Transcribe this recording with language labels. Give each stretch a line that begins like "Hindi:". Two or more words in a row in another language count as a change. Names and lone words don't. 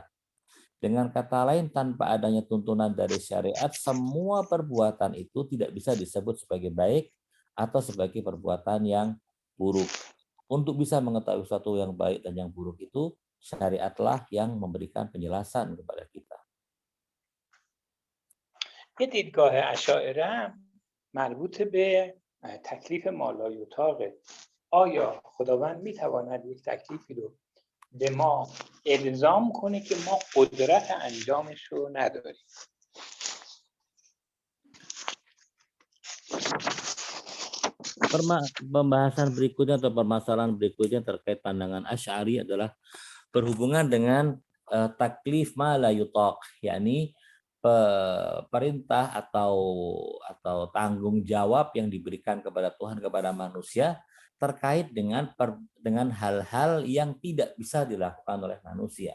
Indonesian: Dengan kata lain, tanpa adanya tuntunan dari syariat, semua perbuatan itu tidak bisa disebut sebagai baik atau sebagai perbuatan yang buruk. Untuk bisa mengetahui sesuatu yang baik dan yang buruk itu, syariatlah yang memberikan penjelasan kepada kita.
Persian: یه دیدگاه اشاعره مربوط به تکلیف مالایطاقه. آیا خداوند میتواند یک تکلیفی رو به ما الزام کنه که ما قدرت انجامش رو نداریم؟
Indonesian: Pembahasan berikutnya atau permasalahan berikutnya terkait pandangan Asy'ari adalah berhubungan dengan
Arabic: تكليف ما لا يطاق,
Indonesian: yakni perintah atau tanggung jawab yang diberikan kepada Tuhan kepada manusia terkait dengan hal-hal yang tidak bisa dilakukan oleh manusia.